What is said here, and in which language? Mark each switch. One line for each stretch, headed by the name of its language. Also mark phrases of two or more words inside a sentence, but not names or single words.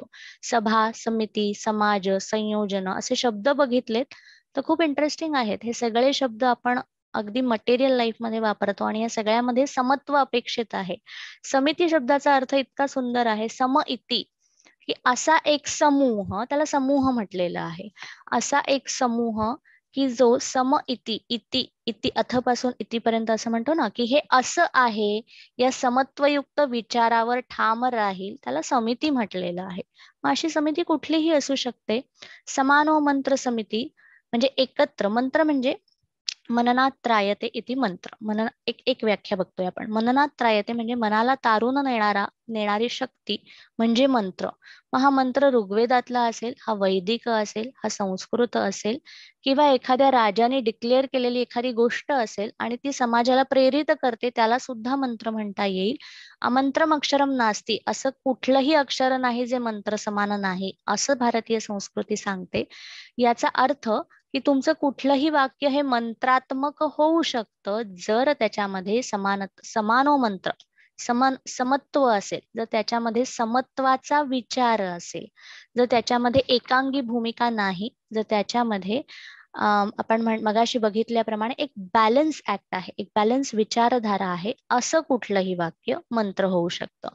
Marathi: सभा, समिती, समाज, संयोजन असे शब्द बघितलेत तर खूप इंटरेस्टिंग आहेत. हे सगळे शब्द आपण अगदी
English: material life
Marathi: मध्ये वापरतो आणि या सगळ्यामध्ये समत्व अपेक्षित आहे. समिती शब्दाचा अर्थ इतका सुंदर आहे,
Sanskrit: सम इति,
Marathi: की असा एक समूह, त्याला समूह म्हटलेला आहे. असा एक समूह की जो
Sanskrit: सम इति,
Marathi: इति इति अथपासून इतिपर्यंत असं म्हणतो ना, की हे असं आहे, या समत्वयुक्त विचारावर ठाम राहील, त्याला समिती म्हटलेलं आहे. मग अशी समिती कुठलीही असू शकते.
Sanskrit: समानो मंत्र
Marathi: समिती म्हणजे एकत्र. मंत्र म्हणजे
Sanskrit: मननात त्रायते इति मंत्र.
Marathi: मनन एक एक व्याख्या बघतोय आपण.
Sanskrit: मननात त्रायते
Marathi: म्हणजे मनाला तारून नेणारी शक्ती म्हणजे मंत्र. मग हा मंत्र ऋग्वेदातला असेल, हा वैदिक असेल, हा संस्कृत असेल, किंवा एखाद्या राजाने डिक्लेअर केलेली एखादी गोष्ट असेल आणि ती समाजाला प्रेरित करते, त्याला सुद्धा मंत्र म्हणता येईल.
Sanskrit: अमंत्रम अक्षरम नास्ती,
Marathi: असं कुठलंही अक्षर नाही जे मंत्र समान नाही, असं भारतीय संस्कृती सांगते. याचा अर्थ की तुमचं कुठलंही वाक्य हे मंत्रात्मक होऊ शकतं, जर त्याच्यामध्ये
Sanskrit: समानो मंत्र,
Marathi: समत्व असेल, जर त्याच्यामध्ये समत्वाचा विचार असेल, जर त्याच्यामध्ये एकांगी भूमिका नाही, जर त्याच्यामध्ये आपण मगाशी बघितल्याप्रमाणे एक
English: balance act
Marathi: आहे, एक बॅलन्स विचारधारा आहे, असं कुठलंही वाक्य मंत्र होऊ शकतं.